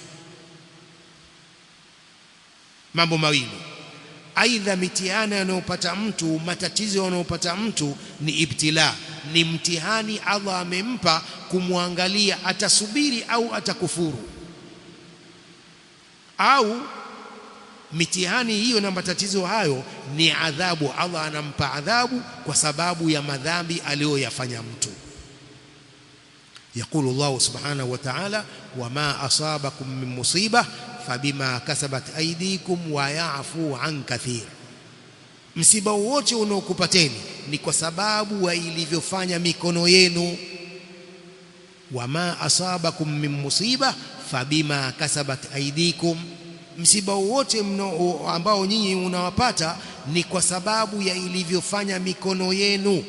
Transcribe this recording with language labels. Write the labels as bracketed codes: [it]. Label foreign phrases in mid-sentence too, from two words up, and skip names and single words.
[sw] Mambo mawili, aidha mitihani yanayopata mtu, matatizo yanayopata mtu ni ibtila, ni mtihani Allah amempa kumwangalia atasubiri au atakufuru. Au mitihani hiyo na matatizo hayo ni adhabu, Allah anampa adhabu kwa sababu ya madhambi aliyoyafanya mtu. [ar] يقول الله سبحانه وتعالى وما أصابكم من مصيبة فبما كسبت أيديكم ويعفو عن كثير. [sw] Msiba wote unaokupateni ni kwa sababu wa ilivyofanya mikono yenu. [ar] وما أصابكم من مصيبة فبما كسبت أيديكم. [sw] Msiba wote ambao nyinyi unawapata ni kwa sababu ya ilivyofanya mikono yenu.